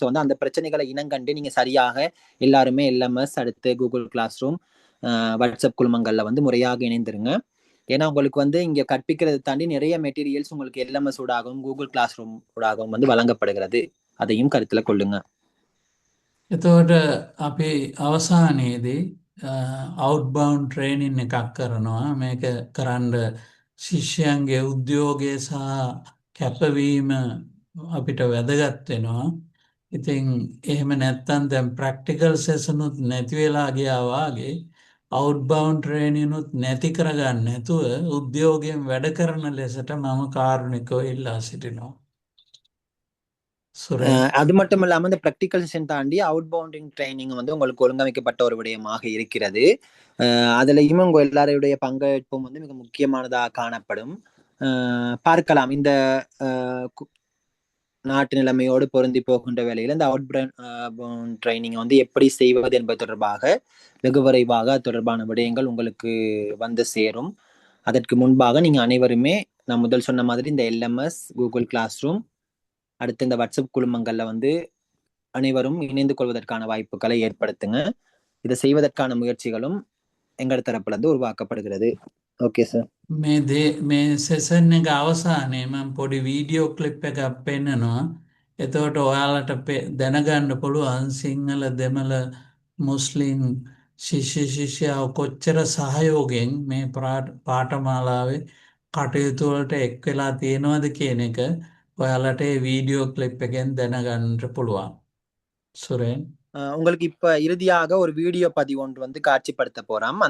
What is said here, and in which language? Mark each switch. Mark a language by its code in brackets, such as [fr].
[ta] So வந்து அந்த பிரச்சனைகளை இனங்கண்டு நீங்க சரியாக எல்லாருமே எல்எம்எஸ், அடுத்து கூகுள் கிளாஸ் ரூம், வாட்ஸ்அப் குழுமங்கள்ல வந்து முறையாக இணைந்துருங்க. ஏன்னா உங்களுக்கு வந்து இங்க கற்பிக்கிறதை தாண்டி நிறைய மெட்டீரியல்ஸ் உங்களுக்கு எல்எம்எஸ் ஊடாகவும் கூகுள் கிளாஸ் ரூம் ஊடாகவும் வந்து வழங்கப்படுகிறது. அதையும் கருத்துல கொள்ளுங்க. [si] එතකොට අපි අවසානයේදී අවුට්බවුන්ඩ් ට්‍රේනින් එකක් කරනවා. මේක කරන්න ශිෂ්‍යයන්ගේ උද්‍යෝගය සහ කැපවීම අපිට වැදගත් වෙනවා. ඉතින් එහෙම නැත්තම් දැන් ප්‍රැක්ටිකල් සෙෂනුත් නැති වෙලා ගියා වාගේ අවුට්බවුන්ඩ් ට්‍රේනිනුත් නැති කරගන්න නැතුව උද්‍යෝගයෙන් වැඩ කරන ලෙසට මම කාරුණිකව ඉල්ලා සිටිනවා. [ta] சுரேன். அது மட்டும் இல்லாம இந்த ப்ராக்டிகல் செஷன் தாண்டி அவுட் பவுண்டிங் ட்ரைனிங் வந்து உங்களுக்கு ஒழுங்கமைக்கப்பட்ட ஒரு விடயமாக இருக்கிறது. அதுலயும் உங்க எல்லாருடைய பங்கேற்பும் வந்து மிக முக்கியமானதாக காணப்படும். பார்க்கலாம் இந்த நாட்டு நிலைமையோடு பொருந்தி போகின்ற வேளையில் இந்த அவுட் பவுண்ட் ட்ரைனிங் வந்து எப்படி செய்வது என்பது தொடர்பாக வெகு விரைவாக தொடர்பான விடயங்கள் உங்களுக்கு வந்து சேரும். அதற்கு முன்பாக நீங்க அனைவருமே நான் முதல் சொன்ன மாதிரி இந்த எல்எம்எஸ், கூகுள் கிளாஸ் ரூம், அடுத்து இந்த வாட்ஸ்அப் குழுமங்கள்ல வந்து அனைவரும் இணைந்து கொள்வதற்கான வாய்ப்புகளை ஏற்படுத்துங்க. இதை செய்வதற்கான முயற்சிகளும் எங்கள் தரப்புல இருந்து உருவாக்கப்படுகிறது. [en] Okay sir. [si] මේ සෙසන් එක අවසානයේ මම පොඩි වීඩියෝ ක්ලිප් එකක් පෙන්නනවා. එතකොට ඔයාලට දැනගන්න පුළුවන් සිංහල, දෙමළ, මුස්ලිම් ශිෂ්‍ය ශිෂ්‍යාව කොච්චර සහයෝගයෙන් මේ පාඨමාලාවේ කටයුතු වලට එක් වෙලා තියෙනවද කියන එක ඔයාලට මේ වීඩියෝ ක්ලිප් එකෙන් දැනගන්න පුළුවන්. [ta] சுரேன், உங்களுக்கு இப்ப இறுதியாக ஒரு வீடியோ பதிவு ஒன்று வந்து காட்சிப்படுத்த போறோம்.